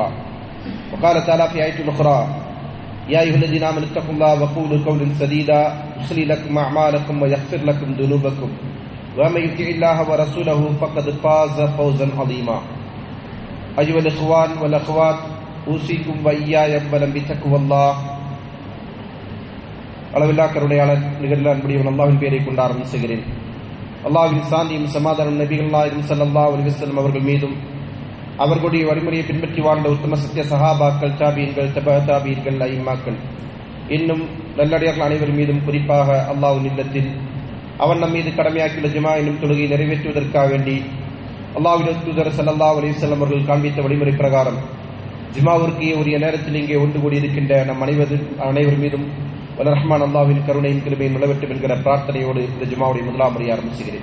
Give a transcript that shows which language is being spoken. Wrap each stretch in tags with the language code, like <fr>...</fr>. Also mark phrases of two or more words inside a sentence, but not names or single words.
<ar>وقال تعالى في آية أخرى يا أيها الذين آمنوا اتقوا الله وقولوا قولا سديدا يصلح لكم أعمالكم ويغفر لكم ذنوبكم ومن يطع الله ورسوله فقد فاز فوزا عظيما. أيها الإخوان والأخوات أوصيكم وإياي أولا بتقوى الله.</ar> <ta>அளவில்லா கருணையாளர் நிகழ்ந்த அன்புடையவன் அல்லாஹ்வின் பெயரை கொண்டு ஆரம்பிக்கிறேன். அல்லாஹ்வின் சாந்தியும் சமாதானம் நபிகள் நாயகம்</ta> <ar>صلى الله عليه وسلم</ar> <ta>அவர்கள் மீதும் அவர்களுடைய வழிமுறையை பின்பற்றி வாழ்ந்த உத்தம சத்திய சஹாபாக்கள், தாபீன்கள், தபஅ தாபீன்கள், ஐம்மாக்கள் இன்னும் நல்லடியார்கள் அனைவர் மீதும் குறிப்பாக அல்லாஹ்வின் இல்லத்தில் அவன் நம் மீது கடமையாக்கியுள்ள ஜுமா என்னும் தொழுகையை நிறைவேற்றுவதற்காக வேண்டி அல்லாஹ்வின் தூதர்</ta> <ar>صلى الله عليه وسلم</ar> <ta>அவர்கள் காண்பித்த வழிமுறை பிரகாரம் ஜுமாவிற்கு உரிய நேரத்தில் இங்கே ஒன்று கூடியிருக்கின்ற நம் அனைவர் மீதும் ரஹ்மான் அல்லாஹ்வின் கருணையின் கிருபையும் நிலவட்டும் என்கிற பிரார்த்தனையோடு இந்த ஜுமாவுடைய முதலாம் முறையை ஆரம்பிச்சுகிறேன்.</ta>